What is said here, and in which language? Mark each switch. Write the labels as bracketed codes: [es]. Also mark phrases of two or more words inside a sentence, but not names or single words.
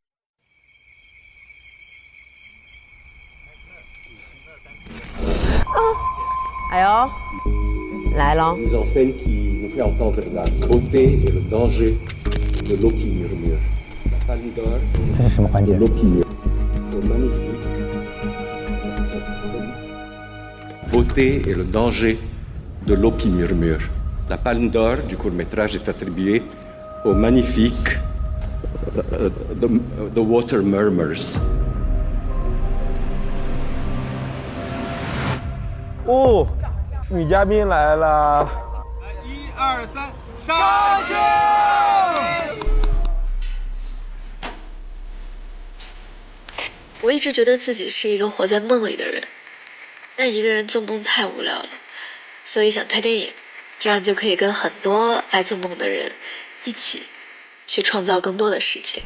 [zh] 哎呦，来喽！这是什么环节 [fr] ？Beauté et le danger de l'Opi Murmure. La Palme d'Or du court-métrage est attribuée au magnifique The Water Murmurs. [zh] 哦，女嘉宾来了！1、2、3，上去！我一直觉得自己是一个活在梦里的人，但一个人做梦太无聊了，所以想拍电影，这样就可以跟很多爱做梦的人一起去创造更多的世界。